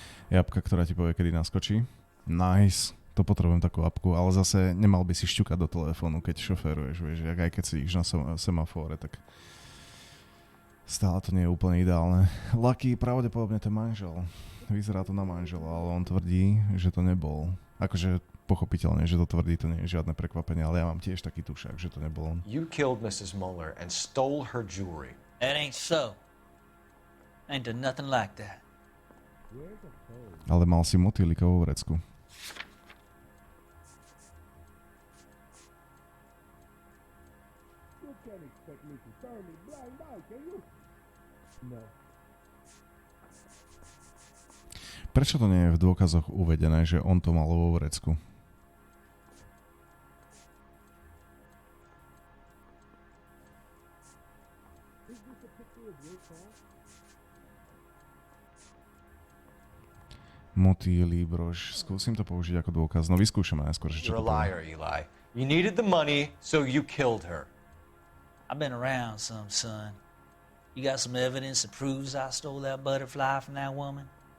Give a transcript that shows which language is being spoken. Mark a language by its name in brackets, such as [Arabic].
[Slovak] Je apka, ktorá ti povie, kedy naskočí. Nice. To potrebujem takú apku, ale zase nemal by si šťukať do telefónu, keď šoféruješ, vieš, aj keď si ideš na semafóre, tak stále to nie je úplne ideálne. Lucky pravdepodobne ten manžel. Vyzerá to na manžela, ale on tvrdí, že to nebol. Akože pochopiteľne, že to tvrdí, to nie je žiadne prekvapenie, ale ja mám tiež taký tušák, že to nebol on. [English] You killed Mrs. Muller and stole her jewelry. That ain't so. Ain't done nothing like that. [Slovak] Ale mal si motýlika vo vrecku. Prečo to nie je v dôkazoch uvedené, že on to mal vo vrecku? Motýly, brož. Skúsim to použiť ako dôkaz. No vyskúšame najskôr, že čo [English] You're [Slovak] to [English] a liar, Eli. You needed the money, so you killed her. I've been around some, son. You got some evidence that proves I stole that butterfly from that woman?